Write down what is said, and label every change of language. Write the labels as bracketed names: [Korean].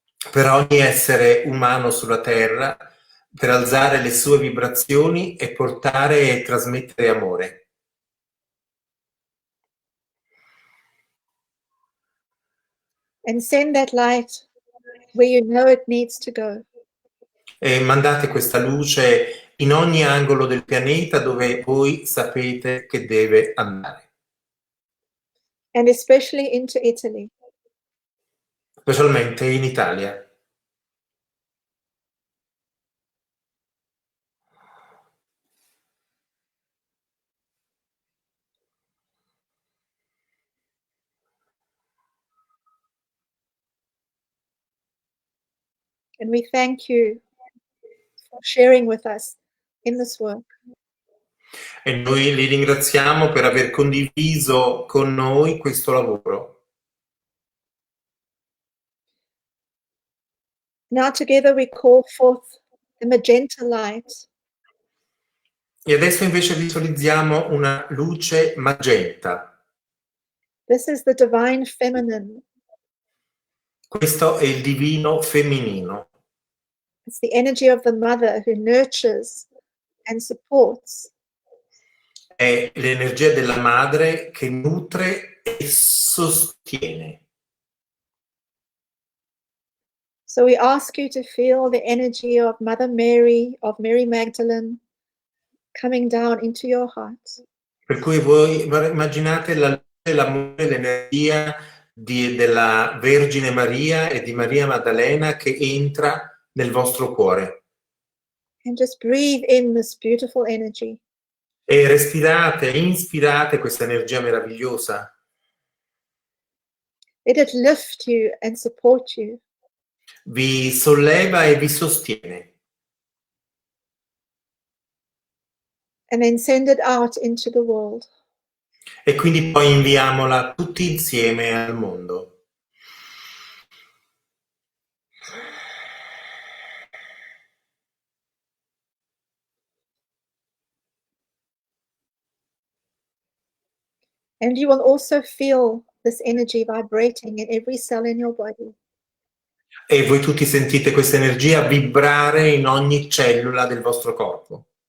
[Italian] Per ogni essere umano sulla Terra, per alzare le sue vibrazioni e portare e trasmettere amore. [English] And send that light where you know it needs to go. [Italian] E mandate questa luce in ogni angolo del pianeta dove voi sapete che deve andare. [English] And especially into Italy. [Italian] Specialmente in Italia. [English] And we thank you for sharing with us in this work. [Italian] E noi li ringraziamo per aver condiviso con noi questo lavoro. [English] Now together we call forth the magenta light. [Italian] E adesso invece visualizziamo una luce magenta. [English] This is the divine feminine. [Italian] Questo è il divino femminino. [English] It's the energy of the mother who nurtures and supports. [Italian] È l'energia della madre che nutre e sostiene. [English] So we ask you to feel the energy of Mother Mary, of Mary Magdalene, coming down into your heart. [Italian] Per cui voi immaginate la luce, l'amore, l'energia della Vergine Maria e di Maria Maddalena che entra nel vostro cuore. [English] And just breathe in this beautiful energy. [Italian] E respirate, inspirate questa energia meravigliosa. [English] Let it lift you and support you. [Italian] Vi solleva e vi sostiene. [English] And then send it out into the world. [Italian] E quindi poi inviamola tutti insieme al mondo. [English] And you will also feel this energy vibrating in every cell in your body. [Italian] E voi tutti sentite questa energia vibrare in ogni cellula del vostro corpo.